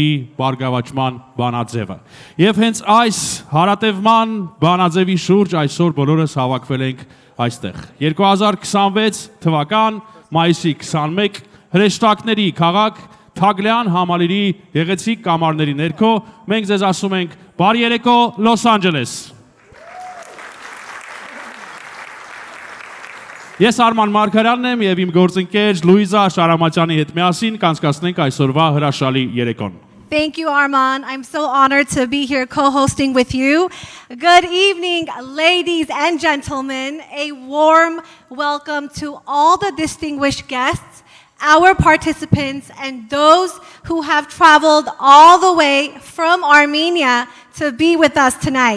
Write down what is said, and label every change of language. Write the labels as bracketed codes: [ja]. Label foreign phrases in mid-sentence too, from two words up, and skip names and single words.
[hy] բարգավաճման բանաձևը։ Եվ հենց այս հարատևման բանաձևի շուրջ այսօր բոլորս հավաքվել ենք այստեղ։ 2026 թվական մայիսի 21 հրեշտակների քաղաք Թագլյան համալիրի գեղեցիկ կամարների ներքո մենք ձեզ ասում ենք բարի երեկո Լոս Անջելես։ Ես Արման Մարգարյանն եմ եւ իմ գործընկեր Լուիզա Շարամատյանի հետ միասին կանցկացնենք այսօրվա հրաշալի երեկոն։ [en] Thank you, Arman. I'm so honored to be here co-hosting with you. Good evening, ladies and gentlemen. A warm welcome to all the distinguished guests, our participants, and those who have traveled all the way from Armenia to be with us tonight.